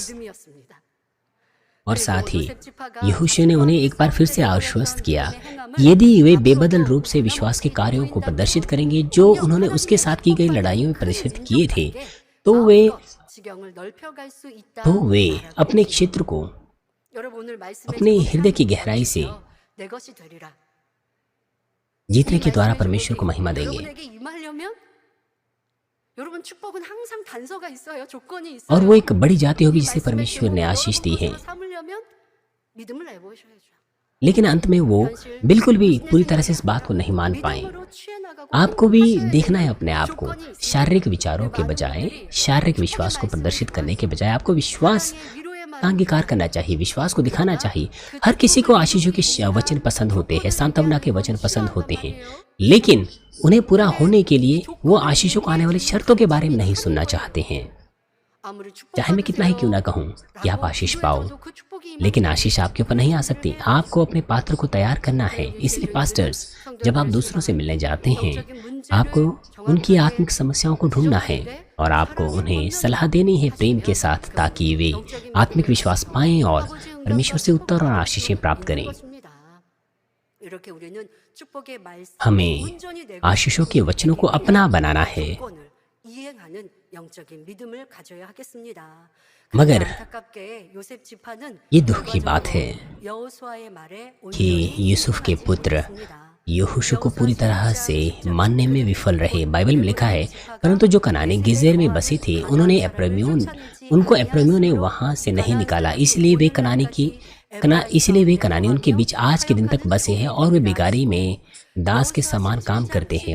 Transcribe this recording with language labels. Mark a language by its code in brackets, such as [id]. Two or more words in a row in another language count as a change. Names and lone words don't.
[hi] और साथ ही यहोशू ने उन्हें एक बार फिर से आश्वस्त किया, यदि वे बेबदल रूप से विश्वास के कार्यों को प्रदर्शित करेंगे जो उन्होंने उसके साथ की गई लड़ाइयों में प्रदर्शित किए थे, तो वे अपने क्षेत्र को अपने हृदय की गहराई से जीतने के द्वारा परमेश्वर को महिमा देंगे। [ko] 여러분 축복은 항상 단서가 있어요. 조건이 있어요. [hi] और वो एक बड़ी जाति होगी जिसे परमेश्वर ने आशीष दी है, [ko] 삼으려면 믿음을 내보셔야죠. [hi] लेकिन अंत में वो बिल्कुल भी पूरी तरह से इस बात को नहीं मान पाए। [ko] 믿음으로 취해나가고 [hi] आपको भी [ko] 하셔야 [hi] देखना है [ko] 돼요. [hi] अपने आप को, [ko] 조건이 있어요. [hi] शारीरिक विचारों के बजाय, शारीरिक विश्वास को प्रदर्शित करने के बजाय आपको विश्वास [ko] 세상의 위로의 [hi] का [ko] 말을 [hi] अंगीकार करना चाहिए, विश्वास को दिखाना चाहिए। हर किसी को आशीषों के वचन पसंद होते हैं, सांत्वना के वचन पसंद होते हैं, लेकिन उन्हें पूरा होने के लिए वो आशीषों को आने वाली शर्तों के बारे में नहीं सुनना चाहते हैं। [ko] 아무리 [hi] चाहे मैं कितना ही क्यों ना कहूँ कि आप आशीष पाओ, लेकिन आशीष आपके ऊपर नहीं आ सकती। आपको अपने पात्र को तैयार करना है। इसलिए पास्टर्स, जब आप दूसरों से मिलने जाते हैं, आपको उनकी आत्मिक समस्याओं को ढूंढना है और आपको उन्हें सलाह देनी है प्रेम के साथ, ताकि वे आत्मिक विश्वास पाएं और परमेश्वर से उत्तर और आशीषें प्राप्त करें। [ko] 이렇게 우리는 축복의 말씀을 [hi] हमें [ko] 온전히 내고 [hi] आशीषों के वचनों को अपना बनाना है। [ko] 조건을 이행하는 영적인 믿음을 가져야 하겠습니다. [hi] मगर [ko] 안타깝게 요셉 지파는 [hi] ये दुख की बात है [ko] 여호수아의 말에 [hi] कि यूसुफ के पुत्र यहोशू को पूरी तरह से मानने में विफल रहे। बाइबल में लिखा है, परंतु जो कनानी गिजेर में बसे थे, उनको एप्रैमियों ने वहां से नहीं निकाला, इसलिए वे कनानी उनके बीच आज के दिन तक बसे हैं और वे बिगारी में दास के समान काम करते हैं।